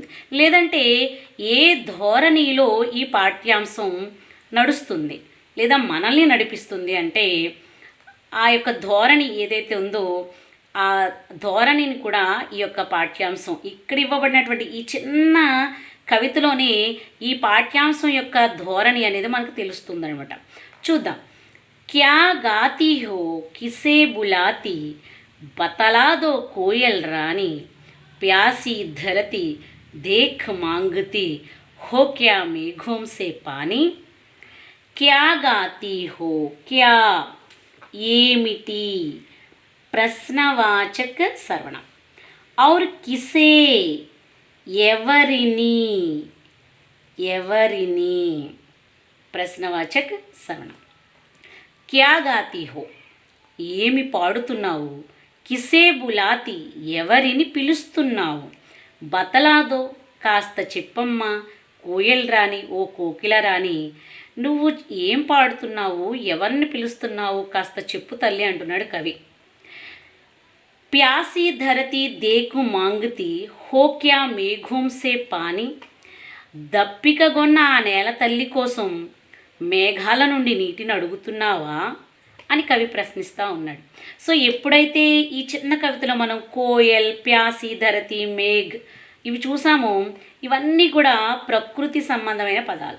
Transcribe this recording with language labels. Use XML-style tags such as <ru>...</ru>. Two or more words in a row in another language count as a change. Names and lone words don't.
<te>లేదంటే ఏ ధోరణిలో ఈ పాఠ్యాంశం నడుస్తుంది లేదా మనల్ని నడిపిస్తుంది అంటే ఆ యొక్క ధోరణి ఏదైతే ఉందో ఆ ధోరణిని కూడా ఈ యొక్క పాఠ్యాంశం ఇక్కడ ఇవ్వబడినటువంటి ఈ చిన్న కవితలోనే ఈ పాఠ్యాంశం యొక్క ధోరణి అనేది మనకు తెలుస్తుందనమాట. చూద్దాం.</te> <hi>क्या गाती हो किसे बुलाती बतला दो कोयल रानी प्यासी धरती देख मांगती हो क्या मेघों से पानी. क्या गाती हो,</hi> <te>క్యా ఏమిటి, ప్రశ్నవాచక సర్వనామం.</te> <hi>और किसे</hi> <te>ఎవరిని, ఎవరిని ప్రశ్నవాచక సర్వనామం.</te> <hi>क्या गाती हो</hi> <te>ఏమి పాడుతున్నావు,</te> <hi>किसे बुलाती</hi> <te>ఎవరిని పిలుస్తున్నావు, బతలాదో కాస్త చెప్పమ్మా,</te> <hi>कोयल रानी</hi> <te>ఓ కోకిల రాణి నువ్వు ఏం పాడుతున్నావు, ఎవరిని పిలుస్తున్నావు కాస్త చెప్పు తల్లి అంటున్నాడు కవి.</te> <hi>प्यासी धरती देखु मांगती हो क्या मेघों से पानी.</hi> <te>దప్పికగొన్న ఆ నేల తల్లి కోసం మేఘాల నుండి నీటిని అడుగుతున్నావా అని కవి ప్రశ్నిస్తూ ఉన్నాడు. సో ఎప్పుడైతే ఈ చిన్న కవితలో మనం కోయల్, ప్యాసి, ధరతి, మేఘ్ ఇవి చూసామో ఇవన్నీ కూడా ప్రకృతి సంబంధమైన పదాలు.</te>